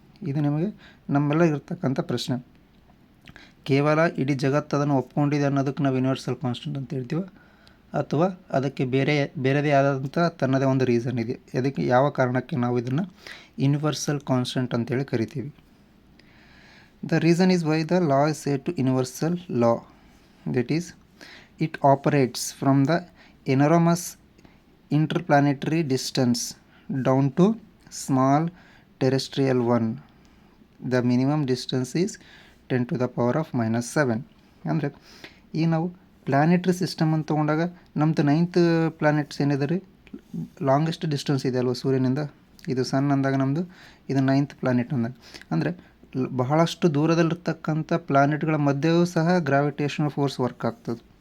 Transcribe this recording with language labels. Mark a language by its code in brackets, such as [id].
[kn] ಇದು ನಿಮಗೆ ನಮ್ಮೆಲ್ಲ ಇರ್ತಕ್ಕಂಥ ಪ್ರಶ್ನೆ. ಕೇವಲ ಇಡೀ ಜಗತ್ತು ಅದನ್ನು ಒಪ್ಕೊಂಡಿದೆ ಅನ್ನೋದಕ್ಕೆ ನಾವು ಯೂನಿವರ್ಸಲ್ ಕಾನ್ಸ್ಟಂಟ್ ಅಂತ ಹೇಳ್ತೀವಿ, ಅಥವಾ ಅದಕ್ಕೆ ಬೇರೆದೇ ಆದಂಥ ತನ್ನದೇ ಒಂದು ರೀಸನ್ ಇದೆ, ಅದಕ್ಕೆ ಯಾವ ಕಾರಣಕ್ಕೆ ನಾವು ಇದನ್ನು ಯೂನಿವರ್ಸಲ್ ಕಾನ್ಸ್ಟಂಟ್ ಅಂತೇಳಿ ಕರಿತೀವಿ. [en] The reason is why the law is said to universal law, that is it operates from the enormous interplanetary distance down to small terrestrial one. The minimum distance is 10 to the power of -7. [kn] ಅಂದರೆ ಈಗ ನಾವು planetary system ಅಂತ ತೊಗೊಂಡಾಗ ನಮ್ಮದು 9th planets ಏನಿದೆ ರೀ, longest distance ಇದೆ ಅಲ್ವ ಸೂರ್ಯನಿಂದ, ಇದು ಸನ್ ಅಂದಾಗ ನಮ್ಮದು ಇದು 9th ಪ್ಲಾನೆಟ್ ಅಂದಾಗ. ಅಂದರೆ ಬಹಳಷ್ಟು ದೂರದಲ್ಲಿರ್ತಕ್ಕಂಥ ಪ್ಲಾನೆಟ್ಗಳ ಮಧ್ಯೆಯೂ ಸಹ ಗ್ರಾವಿಟೇಷನಲ್ ಫೋರ್ಸ್ ವರ್ಕ್ ಆಗ್ತದೆ.